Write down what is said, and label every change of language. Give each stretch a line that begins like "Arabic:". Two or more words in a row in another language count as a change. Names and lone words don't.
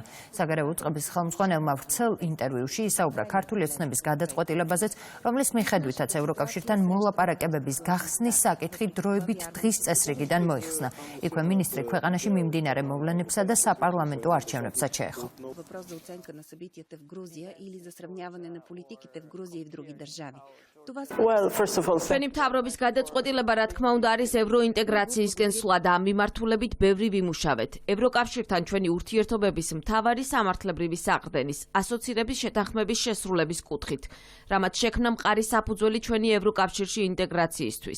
Georgian: საგარეო უწყების ხელმძღვანელმა ვრცელ ინტერვიუში ისაუბრა ქართული ოცნების გადაწყვეტილებაზეც, რომლის მიხედვითაც ევროკავშირთან მოლაპარაკებების გახსნის საკითხი დროებით დღის წესრიგიდან მოიხსნა. იქვე მინისტრი ქვეყანაში მიმდინარე მოვლენებსა და საპარლამენტო არჩევნებსაც შეეხო.
Bulgarian: Вопрос за оценка на событията в Грузия или за сравняване на политиките в Грузия и в други държави.
Georgian: ჩვენი მთავრობის გადაწყვეტილება, რა თქმა უნდა, არის ევროინტეგრაციისკენ სვლა და ამ მიმართულებით ბევრი ვიმუშავეთ. ევროკავშირთან ჩვენი ურთიერთობების მთავარი სამართლებრივი საყრდენის, ასოცირების შეთანხმების შესრულების კუთხით, რამაც შექმნა მყარი საფუძველი ჩვენი ევროკავშირში ინტეგრაციისთვის.